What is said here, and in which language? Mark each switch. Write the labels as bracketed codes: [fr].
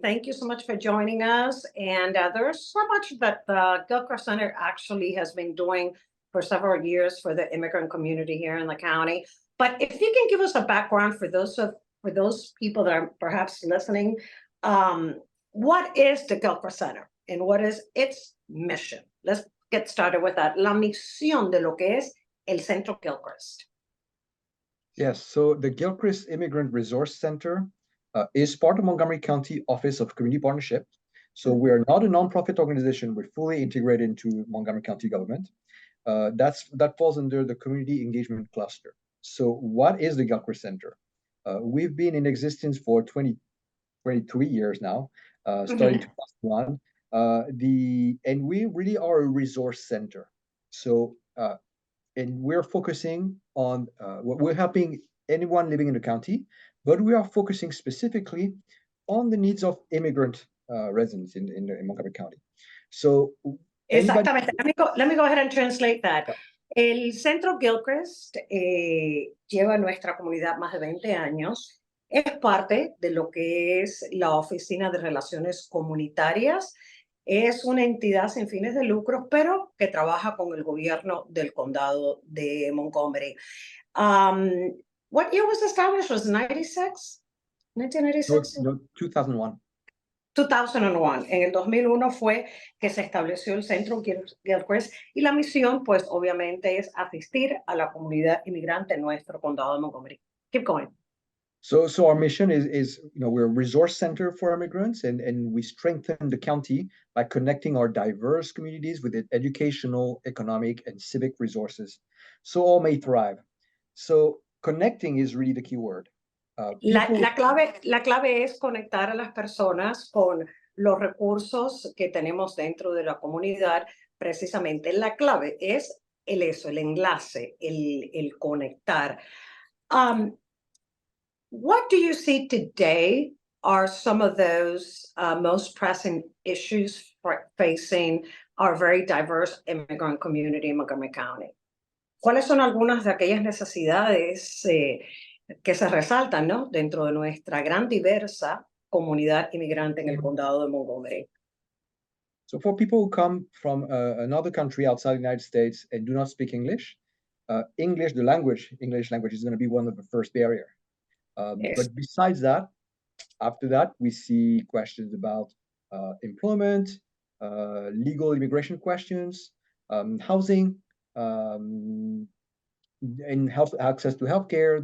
[en] Thank you so much for joining us. And there's so much that the Gilchrist Center actually has been doing for several years for the immigrant community here in the county. But if you can give us a background for those people that are perhaps listening, what is the Gilchrist Center and what is its mission? Let's get started with that. [es] La misión de lo que es el Centro Gilchrist. [en] Yes, so the Gilchrist Immigrant Resource Center is part of Montgomery County Office of Community Partnership. So we're not a nonprofit organization. We're fully integrated into Montgomery County government. That falls under the Community Engagement Cluster. So what is the Gilchrist Center? We've been in existence for 23 years now, starting 2001. And we really are a resource center. So, and we're focusing on, we're helping anyone living in the county, but we are focusing specifically on the needs of immigrant residents in Montgomery County. So, [es] exactamente. [en] Let me go ahead and translate that. [es] El Centro Gilchrist lleva a nuestra comunidad más de 20 años. Es parte de lo que es la Oficina de Relaciones Comunitarias. Es una entidad sin fines de lucro, pero que trabaja con el gobierno del condado de Montgomery. [en] What year was established? Was it 96? 1996? No, 2001. 2001. [es] En el 2001 fue que se estableció el Centro Gilchrist y la misión, pues, obviamente es asistir a la comunidad inmigrante en nuestro condado de Montgomery. [en] Keep going. So our mission is we're a resource center for immigrants, and we strengthen the county by connecting our diverse communities with educational, economic, and civic resources, so all may thrive. So connecting is really the key word. [es] La clave es conectar a las personas con los recursos que tenemos dentro de la comunidad. Precisamente la clave es el enlace, el conectar. [en] What do you see today are some of those most pressing issues facing our very diverse immigrant community in Montgomery County? [es] ¿Cuáles son algunas de aquellas necesidades que se resaltan, ¿no?, dentro de nuestra gran diversa comunidad inmigrante en el condado de Montgomery? [en] So for people who come from another country outside the United States and do not speak English, English language is going to be one of the first barriers. Yes. But besides that, after that, we see questions about employment, legal immigration questions, housing, and access to healthcare.